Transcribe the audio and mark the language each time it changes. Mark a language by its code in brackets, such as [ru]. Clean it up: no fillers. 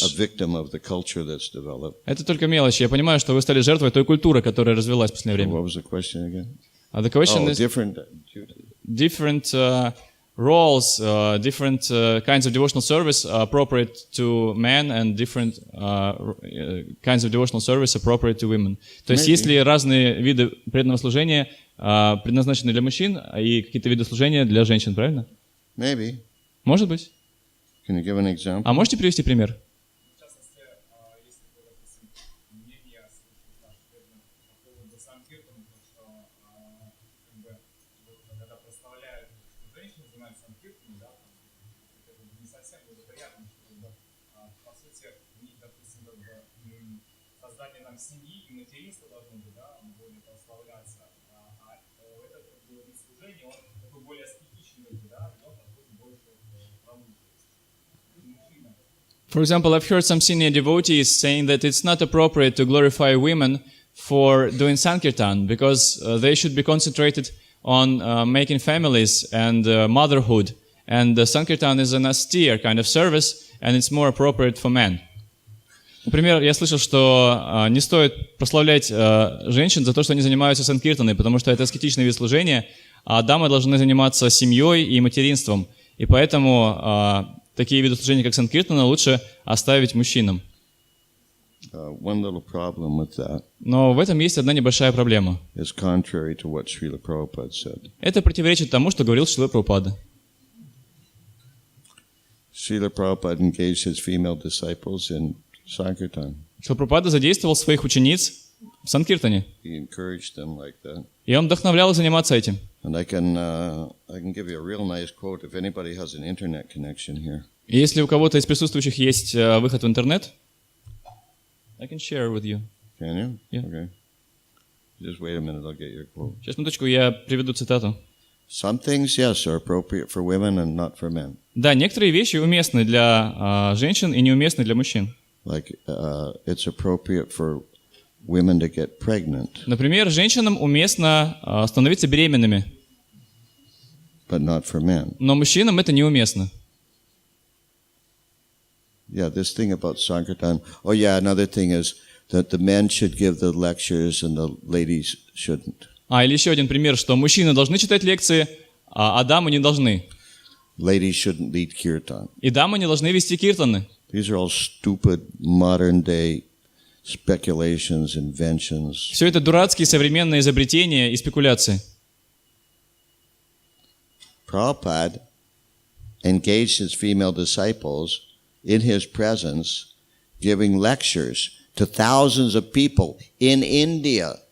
[en] a victim of the culture that's developed. [ru] Это только мелочи. Я понимаю, что вы стали жертвой той культуры, которая развилась в последнее время. [en] What was the question again? The question is different roles, different kinds of devotional service appropriate to men and different kinds of devotional service appropriate to women. [ru] То есть есть ли разные виды преданного служения, предназначенные для мужчин, и какие-то виды служения для женщин, правильно? [en] Maybe. [ru] Может быть. [en] Can you give an example? [ru] А можете привести пример? В частности, если вы, допустим, мнение наших преданных по поводу санкиртана, то что когда прославляют, что женщины занимаются санкиртаном, да, это не совсем благоприятно, что по сути, у них, допустим, создание нам семьи и материнства должно быть, да, более прославляться. Этот вид служения, он такой более аскетичный, да, и он подходит больше к промышленности. Мужчина. [en] For example, I've heard some senior devotees saying that it's not appropriate to glorify women for doing Sankirtan because they should be concentrated on making families and motherhood. And the Sankirtan is an austere kind of service, and it's more appropriate for men. [ru] Например, я слышал, что не стоит прославлять женщин за то, что они занимаются санкиртаной, потому что это аскетичный вид служения, а дамы должны заниматься семьей и материнством. И поэтому такие виды служения, как санкиртана, лучше оставить мужчинам. [en] One little problem with that [ru] Но в этом есть одна небольшая проблема. [en] is contrary to what Srila Prabhupada said. [ru] Это противоречит тому, что говорил Шрила Прабхупада. [en] Srila Prabhupada engaged his female disciples in Sankirtan. [ru] Шрила Прабхупада задействовал своих учениц в санкиртане. [en] He encouraged them like that. [ru] И он вдохновлял их заниматься этим. [en] And I can give you a real nice quote if anybody has an internet connection here. [ru] И если у кого-то из присутствующих есть выход в интернет, [en] I can share with you. Can you? Yeah. Okay. Just wait a minute, I'll get your quote. [ru] Сейчас, минуточку, я приведу цитату. [en] Some things, yes, are appropriate for women and not for men. [ru] Да, некоторые вещи уместны для женщин и неуместны для мужчин. [en] Like it's appropriate for women to get pregnant, [ru] Например, женщинам уместно становиться беременными, [en] but not for men. [ru] но мужчинам это неуместно. [en] Yeah, this thing about Sankirtan. Oh yeah, another thing is that the men should give the lectures and the ladies shouldn't. [ru] Или еще один пример, что мужчины должны читать лекции, а дамы не должны. [en] Ladies shouldn't lead kirtan. [ru] И дамы не должны вести киртаны. [en] These are all stupid modern day speculations, inventions. [ru] Все это дурацкие современные изобретения и спекуляции. [en] Prabhupada engaged his female disciples in his presence, giving lectures to thousands of people in India.